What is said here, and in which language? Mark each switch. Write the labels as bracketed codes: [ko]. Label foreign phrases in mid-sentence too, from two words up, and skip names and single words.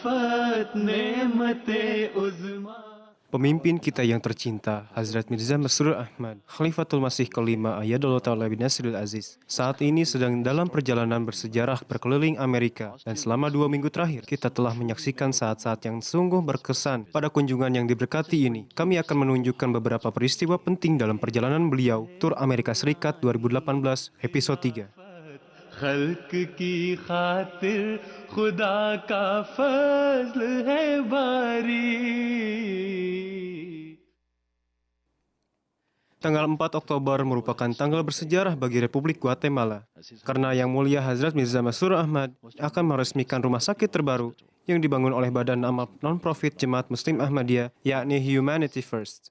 [id] Pemimpin kita yang tercinta, Hazrat Mirza Masroor Ahmad, Khalifatul Masih kelima [ar] أيده الله تعالى بنصره العزيز, [id] saat ini sedang dalam perjalanan bersejarah berkeliling Amerika. Dan selama 2 minggu terakhir, kita telah menyaksikan saat-saat yang sungguh berkesan pada kunjungan yang diberkati ini. Kami akan menunjukkan beberapa peristiwa penting dalam perjalanan beliau, Tur Amerika Serikat 2018, episode 3. [ur] خلق کی خاطر خدا کا فضل ہے باری. [id] Tanggal 4 Oktober merupakan tanggal bersejarah bagi Republik Guatemala, karena Yang Mulia Hazrat Mirza Masroor Ahmad akan meresmikan rumah sakit terbaru yang dibangun oleh Badan Amal Non-Profit Jemaat Muslim Ahmadiyah, yakni Humanity First.